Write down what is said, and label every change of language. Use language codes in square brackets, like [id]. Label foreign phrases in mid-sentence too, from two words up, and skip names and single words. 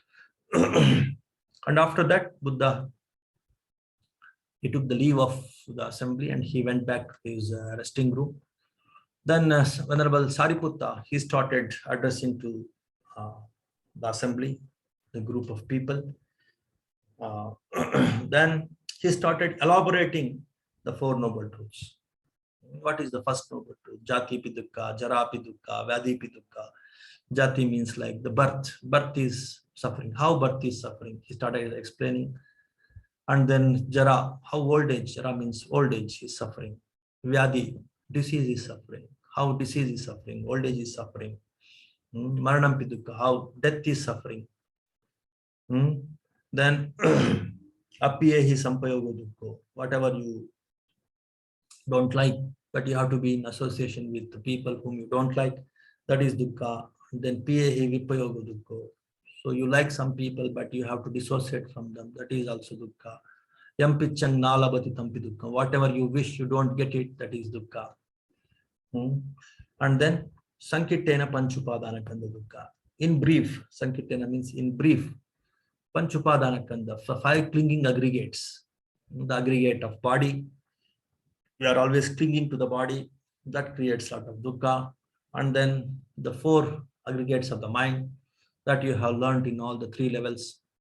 [en] And after that, Buddha, he took the leave of the assembly and he went back to his resting room. Then Venerable Sariputta, he started addressing to the assembly, the group of people. Then he started elaborating the Four Noble Truths. What is the first noble truth? [pi] Jati pi dukkha, jara pi dukkha, vyadhi pi dukkha. [en] Jati means like the birth. Birth is suffering. How birth is suffering? He started explaining. And then jara, how old age? Jara means old age is suffering. Vyadhi, disease is suffering. How disease is suffering? Old age is suffering. [pi] Maranam pi dukkha, [en] how death is suffering. [pi] Then apiyehi sampayoga dukkha, [en] whatever you don't like, but you have to be in association with the people whom you don't like, that is dukkha. [pi] Then piyehi vipayoga dukkha, [en] so you like some people but you have to dissociate from them, that is also dukkha. [pi] Yam pichang nalabati tampi dukkha, [en] whatever you wish you don't get it, that is dukkha. [pi] And then sankirtena panchupadana kanda dukkha. [en] In brief, sankirtena means in brief, [pi] panchupadana kanda, [en] 5 clinging aggregates, the aggregate of body. We are always clinging to the body, that creates a lot of dukkha. And then the 4 aggregates of the mind that you have learned in all the 3 levels.